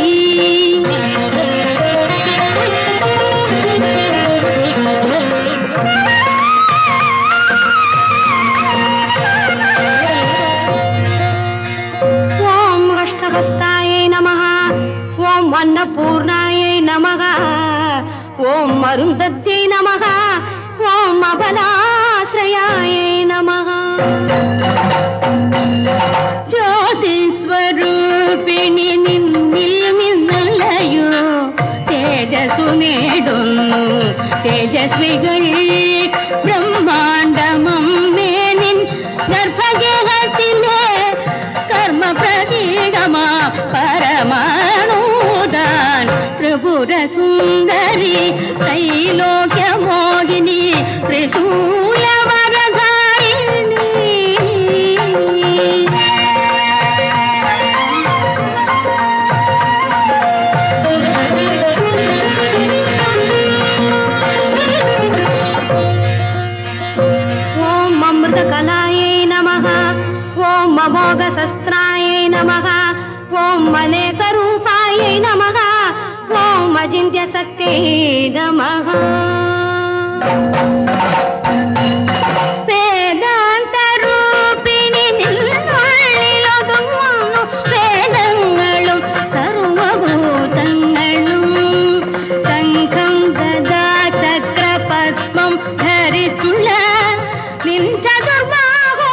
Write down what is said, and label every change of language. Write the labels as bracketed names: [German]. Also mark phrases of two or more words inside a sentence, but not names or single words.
[Telugu] ఓం అష్టహస్తాయై నమః ఓం అన్నపూర్ణాయై నమః ఓం అరుంధత్యై నమః ఓం అబలాశ్రయాయై నమః [Malayalam] ജ്യോതിസ്വരൂപിണി നിന്നിൽ നിന്നല്ലയോ തേജസ്സു നേടുന്നു തേജസ്വികൾ ബ്രഹ്മാണ്ടമമ്മേ നിൻ ഗർഭഗേഹത്തിലെ കർമ്മ പ്രതീകമാ പരമാണുദാൻ ത്രിപുര സുന്ദരി ത്രൈലോക്യ മോഹിനി ത്രിശൂല വരധാരിണി [Telugu] ఓం అమృతకలాయై నమః ఓం అమోఘశస్త్రాయై నమః ఓం అనేకరూపాయై నమః ఓం అజింత్యశక్త్యై నమః [Malayalam] വേദാന്തരൂപിണി നിന്നുള്ളിലൊതുങ്ങുന്നു വേദങ്ങളും സർവഭൂതങ്ങളും ശംഖം ഗദാ ചക്രപത്മം ധരിച്ചുള്ള നിൻ ദുർമാ